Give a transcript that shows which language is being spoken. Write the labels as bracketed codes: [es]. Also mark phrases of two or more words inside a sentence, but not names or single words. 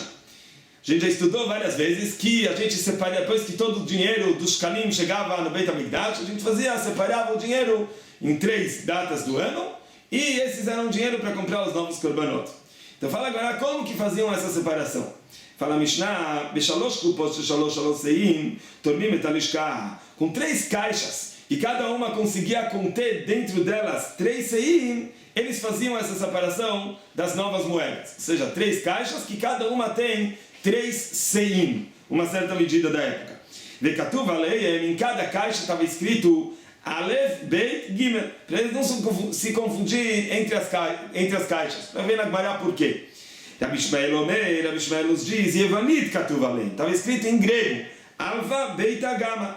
[pt] A gente já estudou várias vezes que a gente separa, depois que todo o dinheiro dos Shkalim chegava no [he] בית המקדש, [pt] a gente separava o dinheiro em 3 datas do ano, e esses eram dinheiro para comprar os novos korbanot. Então fala agora como que faziam essa separação. Fala Mishnah, [he] בשלש קופות שלש סאין תורמין את הלשכה, [pt] com 3 caixas, e cada uma conseguia conter dentro delas 3 seim, eles faziam essa separação das novas moedas. Ou seja, 3 caixas que cada uma tem 3 seim, uma certa medida da época. [he] וכתוב עליהם, [pt] em cada caixa estava escrito Aleph, Beit, Gimel. Para eles não se confundir entre as caixas. Para ver na Gemara por quê. [he] רבי ישמעאל אומר, [pt] Rabi Ishmael nos diz, [he] יוונית כתוב עליהם. [pt] Estava escrito em grego. [el] Alva, Beit, Agama.